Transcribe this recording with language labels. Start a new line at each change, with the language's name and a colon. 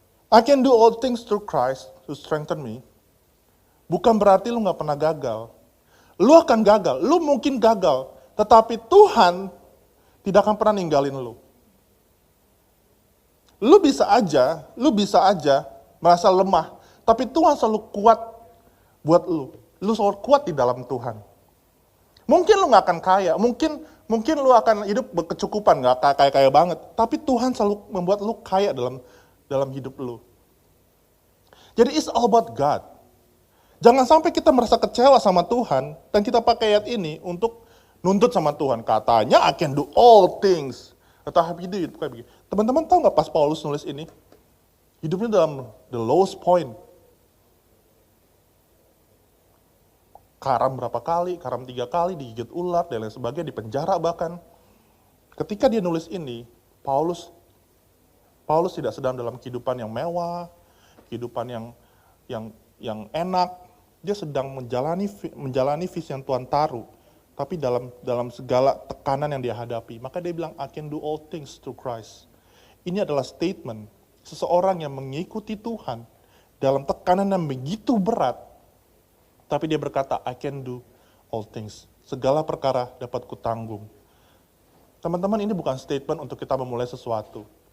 English: I can do all things through Christ to strengthen me.
Indonesian: Bukan berarti lu gak pernah gagal. Lu akan gagal, lu mungkin gagal, tetapi Tuhan tidak akan pernah ninggalin lu. Lu bisa aja merasa lemah, tapi Tuhan selalu kuat buat lu. Lu selalu kuat di dalam Tuhan. Mungkin lu gak akan kaya, mungkin lu akan hidup berkecukupan, gak kaya-kaya banget. Tapi Tuhan selalu membuat lu kaya dalam hidup lu.
English: Jadi it's all about God.
Indonesian: Jangan sampai kita merasa kecewa sama Tuhan, dan kita pakai ayat ini untuk nuntut sama Tuhan.
English: Katanya I can do all things.
Indonesian: Tetapi itu kayak begini. Teman-teman tahu gak pas Paulus nulis ini? Hidupnya dalam
English: the lowest point.
Indonesian: Karam berapa kali, karam 3 kali, digigit ular, dan lain sebagainya, di penjara bahkan. Ketika dia nulis ini, Paulus tidak sedang dalam kehidupan yang mewah, kehidupan yang enak. Dia sedang menjalani visi yang Tuhan taruh, tapi dalam segala tekanan yang dia hadapi. Maka dia bilang,
English: I can do all things through Christ.
Indonesian: Ini adalah statement seseorang yang mengikuti Tuhan dalam tekanan yang begitu berat, tapi dia berkata,
English: I can do all things.
Indonesian: Segala perkara dapat kutanggung. Teman-teman, ini bukan statement untuk kita memulai sesuatu.